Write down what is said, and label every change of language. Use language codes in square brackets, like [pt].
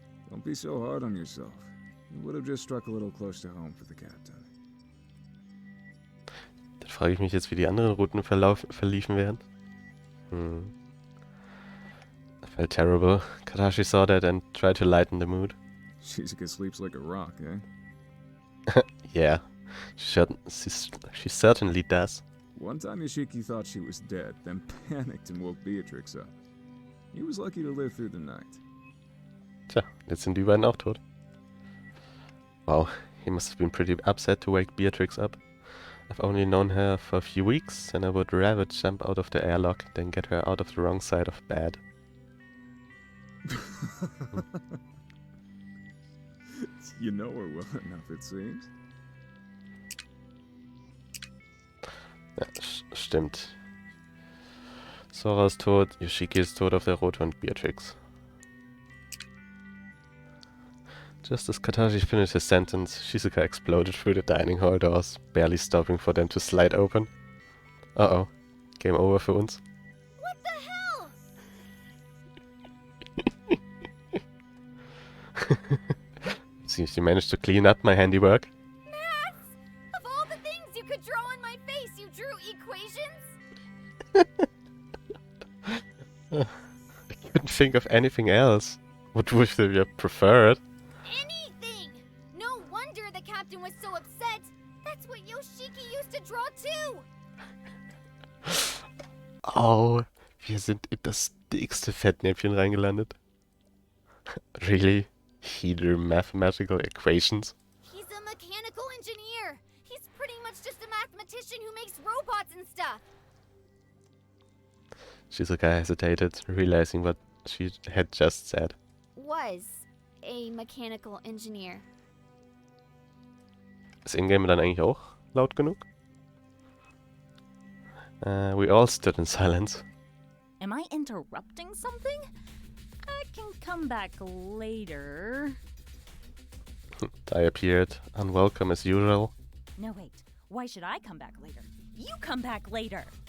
[en] Don't be so hard on yourself. You would have just struck a little close to home for the captain. [de] Dann frage ich mich jetzt, wie die anderen Routen verliefen wären. [en] I felt terrible. Katashi saw that and tried to lighten the mood. Shizuka sleeps like a rock, eh? Yeah, she certainly does. One time Yoshiki thought she was dead, then panicked and woke Beatrix up. He was lucky to live through the night. [de] Tja, jetzt sind die beiden auch tot. [en] Wow, he must have been pretty upset to wake Beatrix up. I've only known her for a few weeks, and I would rather jump out of the airlock than get her out of the wrong side of bed. You know her well enough, it seems. [de] Ja, stimmt. Sora ist tot, Yoshiki ist tot auf der Route und Beatrix. [en] Just as Katashi finished his sentence, Shizuka exploded through the dining hall doors, barely stopping for them to slide open. [de] Uh-oh. Game over für uns. [en] What the hell? Seems you managed to clean up my handiwork. Maths? Of all the things you could draw on my face, you drew equations? I couldn't think of anything else. What would you have preferred? Anything! No wonder the captain was so upset. That's what Yoshiki used to draw too. [de] Oh, wir sind in das dickste Fettnäpfchen reingelandet. [en] Really? He drew mathematical equations? He's a mechanical engineer. He's pretty much just a mathematician who makes robots and stuff. Shizuka hesitated, realizing what she had just said. was a mechanical engineer. [de] Ist Ingame dann eigentlich auch laut genug? [en] We all stood in silence. Am I interrupting something? I can come back later. I appeared unwelcome as usual. No, wait. Why should I come back later? You come back later!